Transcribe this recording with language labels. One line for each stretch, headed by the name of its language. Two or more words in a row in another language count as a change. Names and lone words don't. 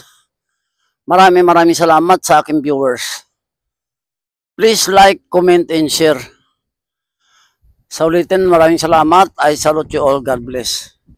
Filipino: Maraming salamat sa aking viewers.
English: Please like, comment, and share.
Filipino: Sa ulitin, maraming salamat.
English: I salute you all. God bless.